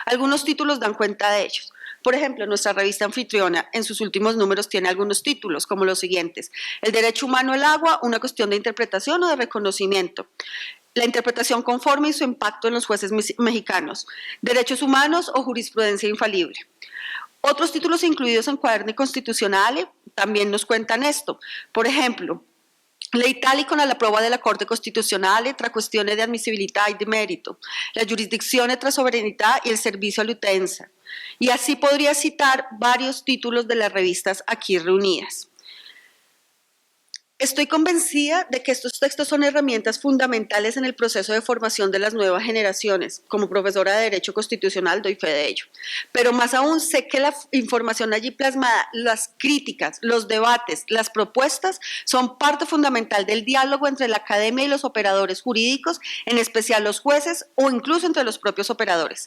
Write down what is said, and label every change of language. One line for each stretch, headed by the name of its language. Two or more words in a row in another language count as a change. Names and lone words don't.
Spanish: Algunos títulos dan cuenta de ellos. Por ejemplo, nuestra revista Anfitriona en sus últimos números tiene algunos títulos como los siguientes: El derecho humano al agua, una cuestión de interpretación o de reconocimiento. La interpretación conforme y su impacto en los jueces mexicanos. Derechos humanos o jurisprudencia infalible. Otros títulos incluidos en Quaderni Constituzionale también nos cuentan esto. Por ejemplo,
Italian: L'Italia con la prova della Corte Costituzionale tra questione di ammissibilità e di merito, la giurisdiczione tra sovranità
Spanish: y el servicio
Italian: all'utenza.
Spanish: Y así podría citar varios títulos de las revistas aquí reunidas. Estoy convencida de que estos textos son herramientas fundamentales en el proceso de formación de las nuevas generaciones. Como profesora de Derecho Constitucional doy fe de ello. Pero más aún sé que la información allí plasmada, las críticas, los debates, las propuestas son parte fundamental del diálogo entre la academia y los operadores jurídicos, en especial los jueces o incluso entre los propios operadores.